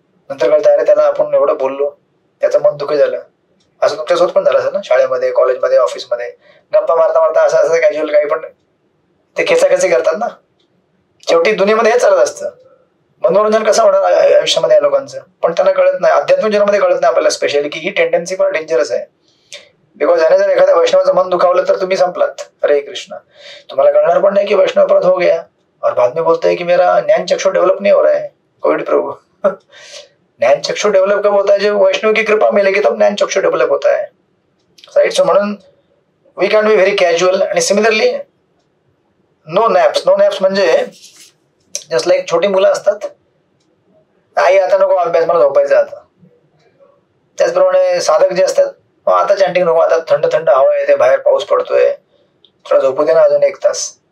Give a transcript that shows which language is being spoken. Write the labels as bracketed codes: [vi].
[mr] नंतर कळतं अरे त्याला आपण एवढं बोललो, त्याचं मन दुखी झालं. असं तुमच्यासोबत पण झालं असेल ना, शाळेमध्ये, कॉलेजमध्ये, ऑफिसमध्ये गप्पा मारता असं कॅज्युअल काही पण ते खेचाखेची करतात ना. शेवटी दुनियेमध्ये हे चालत असतं. मनोरंजन कसं होणार आयुष्यामध्ये या लोकांचं, पण त्यांना कळत नाही, अध्यात्मिक जीवनामध्ये कळत नाही आपल्याला स्पेशली, की ही टेंडन्सी पण डेंजरस आहे. बिकॉज याने जर एखाद्या वैष्णवाचं मन दुखावलं तर तुम्ही संपलात. हरे कृष्ण. तुम्हाला कळणार पण नाही की [hi] वैष्णव अपराध हो गया और बाद में बोलते हैं कि मेरा ज्ञान चक्षु डेवलप नहीं हो रहा है. कोविड प्रभु ज्ञान चक्षु डेवलप कब होता है? जब वैष्णव की कृपा मिलेगी तब ज्ञान चक्षु डेवलप होता है, राइट. [en] So म्हणून we can be very casual. आणि similarly no naps. [mr] No NAPS म्हणजे जस्ट लाईक छोटी मुलं असतात, आई आता नको अभ्यास, मला झोपायचं आता. त्याचप्रमाणे साधक जे असतात, आता चॅन्टिंग नको, आता थंड थंड हवा येते, बाहेर पाऊस पडतोय, थोडा झोपू दे ना अजून 1 तास.